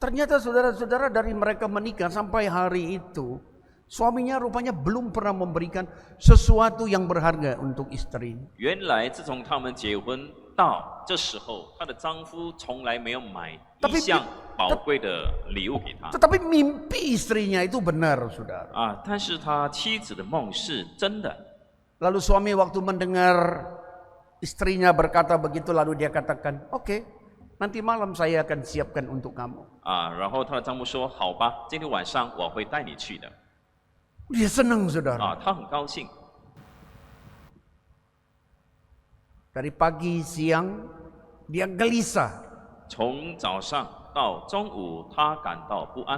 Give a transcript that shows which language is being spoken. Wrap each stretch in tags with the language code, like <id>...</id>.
<id>Ternyata saudara-saudara dari mereka menikah sampai hari itu, suaminya rupanya belum pernah memberikan sesuatu yang berharga untuk istrinya.</id> <zh>原来自从他们结婚到这时候，她的丈夫从来没有买一项宝贵的礼物给她。</zh> <id>Tetapi mimpi istrinya itu benar, saudara.</id> <zh>但是他妻子的梦是真的。</zh> <id>Lalu suami waktu mendengar istrinya berkata begitu, lalu dia katakan, "Oke, nanti malam saya akan siapkan untuk kamu."</id> <zh>然后她的丈夫说：“好吧，今天晚上我会带你去的。”</zh> <id>Dia senang, saudara.</id> <zh>他很高兴。</zh> <id>Dari pagi siang dia gelisah.</id> <zh>从早上到中午，她感到不安。</zh>